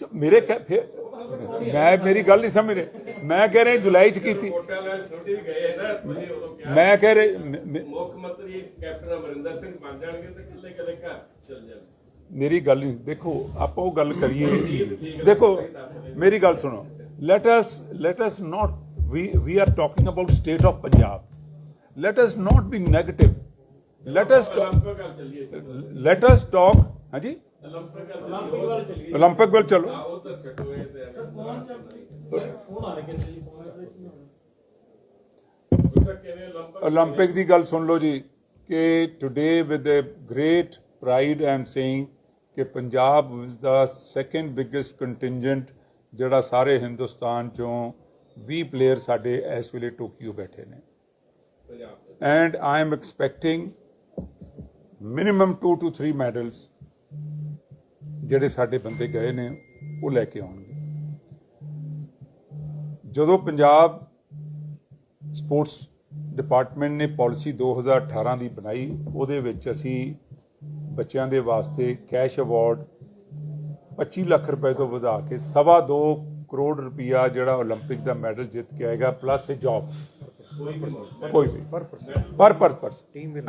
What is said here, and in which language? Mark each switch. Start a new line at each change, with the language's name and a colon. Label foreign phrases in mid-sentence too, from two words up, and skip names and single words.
Punjabi: ਮੇਰੀ ਗੱਲ ਨਹੀਂ ਸਮਝ ਰਹੇ। ਮੈਂ ਕਹਿ ਰਿਹਾ ਜੁਲਾਈ 'ਚ ਕੀਤੀ। ਮੈਂ ਕਹਿ ਰਿਹਾ ਮੁੱਖ ਮੰਤਰੀ ਕੈਪਟਨ ਅਮਰਿੰਦਰ ਸਿੰਘ ਬਣ ਜਾਣਗੇ ਤੇ ਕਿੱਲੇ ਘਰ ਚਲ ਜਾਣਗੇ। ਮੇਰੀ ਗੱਲ ਨਹੀਂ, ਦੇਖੋ ਆਪਾਂ ਉਹ ਗੱਲ ਕਰੀਏ। ਦੇਖੋ ਮੇਰੀ ਗੱਲ ਸੁਣੋ,
English: let us not, we are talking about state of Punjab. Let us not be negative. Let us talk ਹਾਂਜੀ 올림픽 ਵੱਲ ਚਲੋ।
Punjabi: 올림픽 ਦੀ ਗੱਲ ਸੁਣ ਲਓ ਜੀ ਕਿ
English: today with a great pride I am saying
Punjabi: ਕਿ ਪੰਜਾਬ
English: is the second biggest contingent
Punjabi: ਜਿਹੜਾ ਸਾਰੇ ਹਿੰਦੁਸਤਾਨ ਚੋਂ 20 ਪਲੇਅਰ ਸਾਡੇ ਇਸ ਵੇਲੇ ਟੋਕੀਓ ਬੈਠੇ ਨੇ
English: and I am expecting minimum 2 to 3 medals
Punjabi: ਜਿਹੜੇ ਸਾਡੇ ਬੰਦੇ ਗਏ ਨੇ ਉਹ ਲੈ ਕੇ ਆਉਣਗੇ। ਜਦੋਂ ਪੰਜਾਬ ਸਪੋਰਟਸ ਡਿਪਾਰਟਮੈਂਟ ਨੇ ਪਾਲਿਸੀ 2018 ਦੀ ਬਣਾਈ, ਉਹਦੇ ਵਿੱਚ ਅਸੀਂ ਬੱਚਿਆਂ ਦੇ ਵਾਸਤੇ
English: cash award
Punjabi: 25 ਲੱਖ ਰੁਪਏ ਤੋਂ ਵਧਾ ਕੇ 2.25 ਕਰੋੜ ਰੁਪਇਆ ਜਿਹੜਾ 올림픽 ਦਾ ਮੈਡਲ ਜਿੱਤ ਕੇ ਆਏਗਾ,
English: plus a job
Punjabi: ਕੋਈ ਵੀ
English: per person.